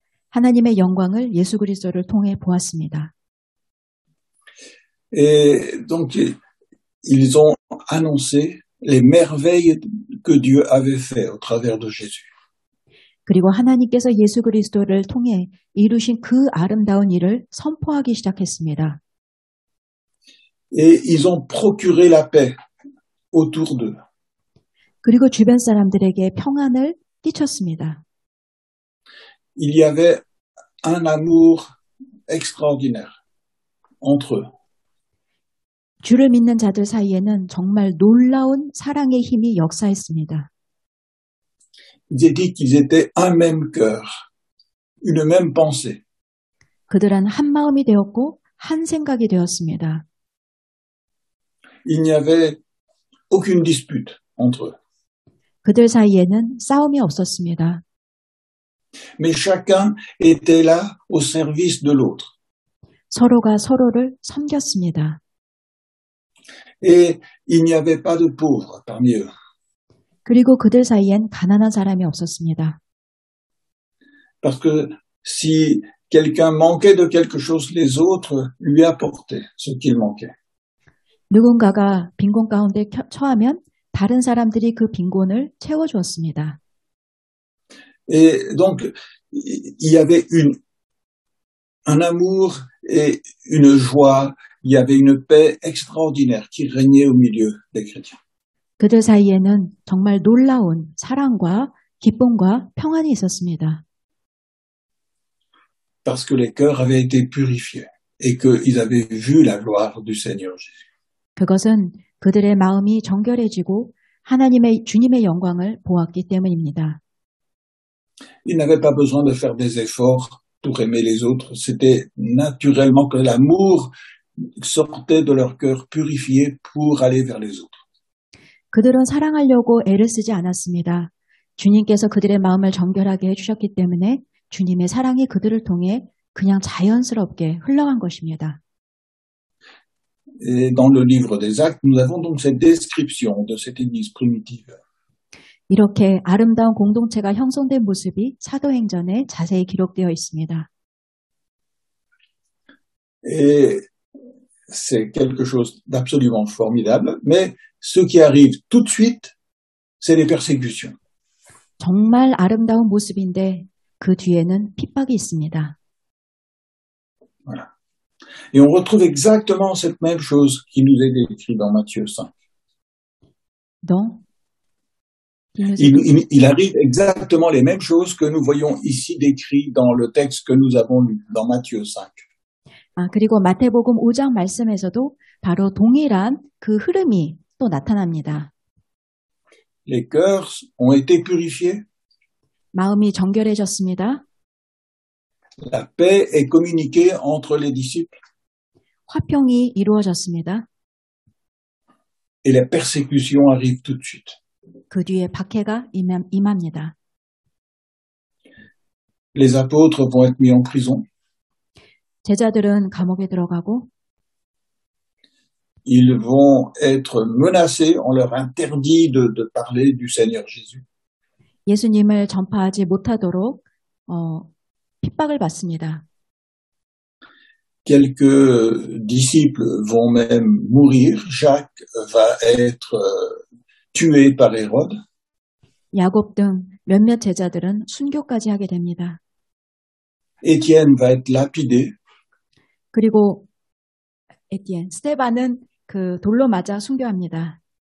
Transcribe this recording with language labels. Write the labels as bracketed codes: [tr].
[ko] 하나님의 영광을 예수 그리스도를 통해 보았습니다. [fr] Et donc, ils ont annoncé les merveilles que Dieu avait fait au travers de Jésus. [ko] 그리고 하나님께서 예수 그리스도를 통해 이루신 그 아름다운 일을 선포하기 시작했습니다. [fr] Et ils ont procuré la paix autour d'eux. [ko] 그리고 주변 사람들에게 평안을 끼쳤습니다. [fr] Il y avait un amour extraordinaire entre eux. [ko] 주를 믿는 자들 사이에는 정말 놀라운 사랑의 힘이 역사했습니다. [fr] Ils étaient qu'ils étaient un même cœur, une même pensée. [ko] 그들은 한 마음이 되었고 한 생각이 되었습니다. [fr] Il n'y avait aucune dispute entre eux. [ko] 그들 사이에는 싸움이 없었습니다. [fr] Mais chacun était là au service de l'autre. [ko] 서로가 서로를 섬겼습니다. [fr] Et il n'y avait pas de pauvres parmi eux. [ko] 그리고 그들 사이엔 가난한 사람이 없었습니다. [fr] Parce que si quelqu'un manquait de quelque chose, les autres lui apportaient ce qu'il manquait. [ko] 누군가가 빈곤 가운데 처하면 다른 사람들이 그 빈곤을 채워주었습니다. [fr] Et donc, il y avait un amour et une joie, il y avait une paix extraordinaire qui régnait au milieu des chrétiens. [ko] 그들 사이에는 정말 놀라운 사랑과 기쁨과 평안이 있었습니다. [fr] Parce que les cœurs avaient été purifiés et qu'ils avaient vu la gloire du Seigneur Jésus. [ko] 그것은 그들의 마음이 정결해지고 주님의 영광을 보았기 때문입니다. [fr] Ils n'avaient pas besoin de faire des efforts pour aimer les autres. C'était naturellement que l'amour sortait de leur cœur purifié pour aller vers les autres. [ko] 그들은 사랑하려고 애를 쓰지 않았습니다. 주님께서 그들의 마음을 정결하게 해주셨기 때문에 주님의 사랑이 그들을 통해 그냥 자연스럽게 흘러간 것입니다. [fr] Et dans le livre des Actes, nous avons donc cette description de cette église primitive. [ko] 이렇게 아름다운 공동체가 형성된 모습이 사도행전에 자세히 기록되어 있습니다. [fr] Et c'est quelque chose d'absolument formidable, mais ce qui arrive tout de suite, c'est les persécutions. [ko] 정말 아름다운 모습인데 그 뒤에는 핍박이 있습니다. [fr] Voilà. Et on retrouve exactement cette même chose qui nous est décrite dans Matthieu 5. Donc, il arrive exactement les mêmes choses que nous voyons ici décrites dans le texte que nous avons lu, dans Matthieu 5. [ko] 그리고 마태복음 5장 말씀에서도 바로 동일한 그 흐름이 또 나타납니다. [fr] Les cœurs ont été purifiés. [ko] 마음이 정결해졌습니다. [fr] La paix est communiquée entre les disciples. [ko] 화평이 이루어졌습니다. [fr] Et les persécutions arrivent tout de suite. [ko] 그 뒤에 박해가 임합니다. [fr] Les apôtres vont être mis en prison. [ko] 제자들은 감옥에 들어가고 [fr] Ils vont être menacés, on leur interdit de parler du Seigneur Jésus. [ko] 예수님을 전파하지 못하도록 핍박을 받습니다. [fr] Quelques disciples vont même mourir. Jacques va être tué par Hérode. [ko] 야곱 등 몇몇 제자들은 순교까지 하게 됩니다. [fr] Étienne va être lapidé. [ko] 그리고 스데반은 그 돌로 맞아 순교합니다.